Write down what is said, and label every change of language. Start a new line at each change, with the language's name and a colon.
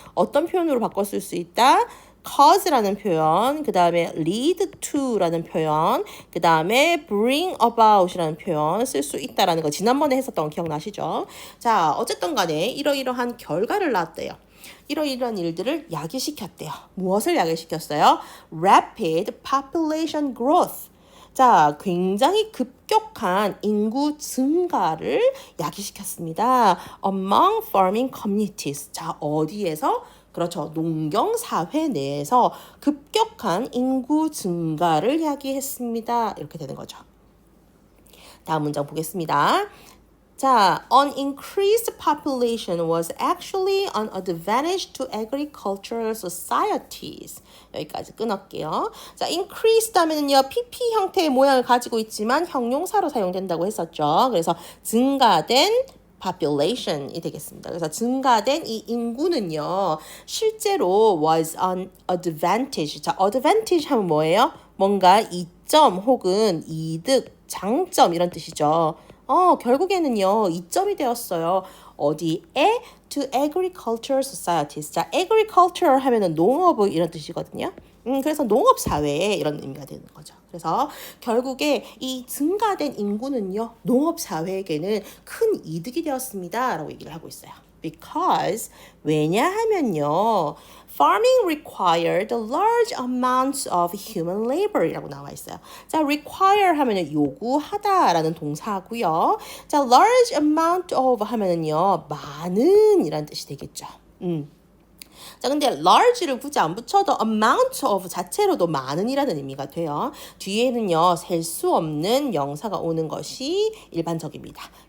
Korean: 어떤 표현으로 바꿔 쓸 수 있다? cause라는 표현, 그 다음에 lead to라는 표현, 그 다음에 bring about이라는 표현 쓸 수 있다라는 거 지난번에 했었던 거 기억나시죠? 자, 어쨌든 간에 이러이러한 결과를 낳았대요. 이러이러한 일들을 야기시켰대요. 무엇을 야기시켰어요?
English: Rapid population growth.
Korean: 자, 굉장히 급격한 인구 증가를 야기시켰습니다.
English: Among farming communities.
Korean: 자, 어디에서? 그렇죠. 농경 사회 내에서 급격한 인구 증가를 야기했습니다. 이렇게 되는 거죠. 다음 문장 보겠습니다.
English: 자, an increased population was actually an advantage to agricultural societies.
Korean: 여기까지 끊을게요. 자, increased 하면은요, PP 형태의 모양을 가지고 있지만 형용사로 사용된다고 했었죠. 그래서 증가된 population이 되겠습니다. 그래서 증가된 이 인구는요, 실제로
English: was an advantage.
Korean: 자, advantage 하면 뭐예요? 뭔가 이점 혹은 이득, 장점 이런 뜻이죠. 결국에는요, 이점이 되었어요. 어디에?
English: To agricultural societies.
Korean: 자, agriculture 하면은 농업 이런 뜻이거든요. 그래서 농업 사회에 이런 의미가 되는 거죠. 그래서 결국에 이 증가된 인구는요, 농업 사회에게는 큰 이득이 되었습니다. 라고 얘기를 하고 있어요.
English: Because
Korean: 왜냐하면요,
English: farming required large amounts of human labor이라고
Korean: 나와 있어요. 자, require 하면은 요구하다라는 동사고요. 자, large amount of 하면은요, 많은 이란 뜻이 되겠죠. 자, 근데 large를 굳이 안 붙여도 amount of 자체로도 많은이라는 의미가 돼요. 뒤에는요, 셀 수 없는 명사가 오는 것이 일반적입니다.